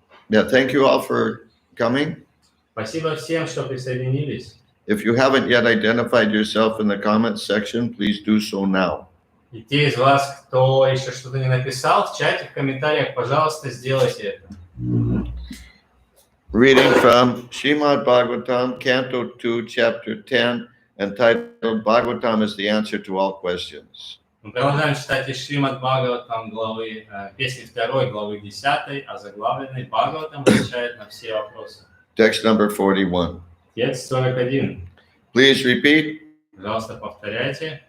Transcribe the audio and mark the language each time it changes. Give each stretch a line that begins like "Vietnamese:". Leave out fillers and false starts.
English: Yeah, thank you all for coming.
Russian: Спасибо всем, что присоединились.
English: If you haven't yet identified yourself in the comments section, please do so now.
Russian: И те из вас, кто еще что-то не написал, в чате, в комментариях, пожалуйста, сделайте это.
English: Reading from Srimad Bhagavatam, Canto 2, Chapter 10, entitled Bhagavatam is the answer to all questions.
Russian: Мы продолжаем читать из Шримад Бхагаватам главы, песни 2 главы 10, озаглавленной Бхагаватам отвечает на все вопросы.
English: Text number 41.
Russian: Текст 41.
English: Please repeat.
Russian: Пожалуйста, повторяйте.